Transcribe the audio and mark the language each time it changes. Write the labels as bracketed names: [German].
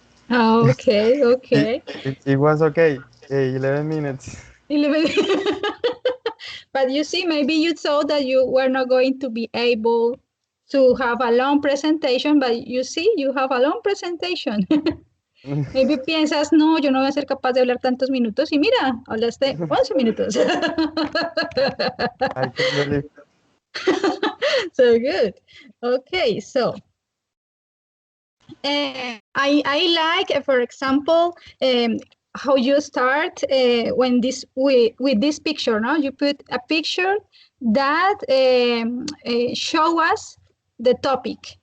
[English] Ah, okay, It, okay. it was okay. Hey, 11 minutes. 11. But you see, maybe you thought that you were not going to be able to have a long presentation, but you see, you have a long presentation. [Spanish] Maybe piensas, no, yo no voy a ser capaz de hablar tantos minutos y mira, hablaste 11 minutos. [English] I can believe. So good. Okay, so I like, for example, how you start when this with this picture. No, you put a picture that show us the topic.